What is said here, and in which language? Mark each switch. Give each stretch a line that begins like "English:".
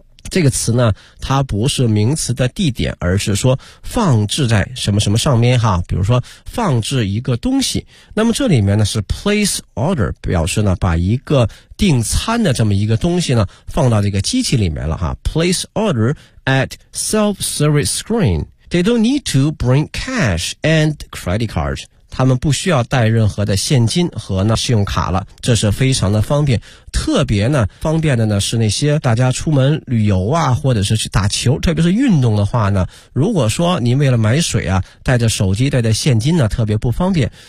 Chinese: 这个词呢，它不是名词的地点，而是说放置在什么什么上面哈。比如说放置一个东西，那么这里面呢是
English: place order，
Chinese: 表示呢把一个订餐的这么一个东西呢放到这个机器里面了哈。
English: Place order at self-service screen. They don't need to bring cash and credit cards.
Chinese: 他们不需要带任何的现金和呢信用卡了，这是非常的方便。特别呢方便的呢是那些大家出门旅游啊，或者是去打球，特别是运动的话呢，如果说您为了买水啊带着手机带着现金呢特别不方便。